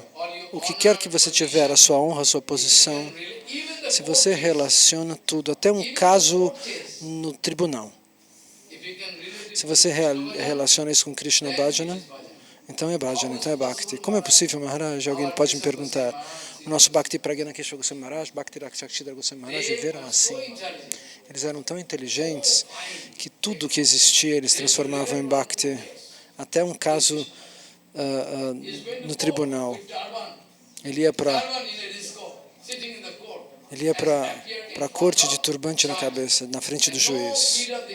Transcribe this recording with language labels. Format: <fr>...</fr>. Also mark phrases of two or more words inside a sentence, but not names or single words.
<pt>O que quer que você tiver, a sua honra, a sua posição, se você relaciona tudo, até um caso no tribunal. Se você relaciona isso com Krishna Bhajana, então é Bhajana, então é Bhakti. Como é possível, Maharaj? Alguém pode me perguntar. O nosso Bhakti Pragyana Keshava Goswami Maharaj, Bhakti Rakshakshidhara Goswami Maharaj viveram assim. Eles eram tão inteligentes que tudo que existia eles transformavam em Bhakti. Até um caso no tribunal. Ele ia para a corte de turbante na cabeça, na frente do juiz.</pt>